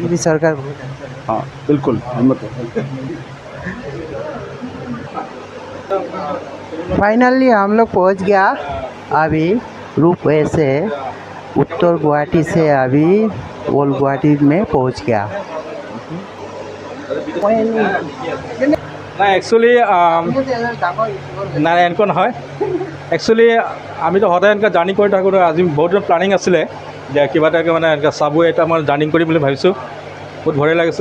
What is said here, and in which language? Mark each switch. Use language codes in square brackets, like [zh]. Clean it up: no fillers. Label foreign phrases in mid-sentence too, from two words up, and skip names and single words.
[hi] हैं। सरकार बहुत अच्छा है। हाँ बिल्कुल हिम्मत है। फाइनली हम लोग पहुंच गया अभी रूपवे से, उत्तर गुवाहाटी से अभी ओल्ड गुवाहाटी में पहुंच गया। [as] না একচুৱেলি নাই এনেকুৱা নহয়। একচুৱেলি আমিতো সদায় এনেকৈ জাৰ্ণি কৰি থাকোঁ। আজি বহুত দিনৰ প্লানিং আছিলে যে কিবা এটাকৈ মানে এনেকৈ চাবৱে এটা মই জাৰ্ণি কৰিম বুলি ভাবিছোঁ। বহুত ভয় লাগিছে।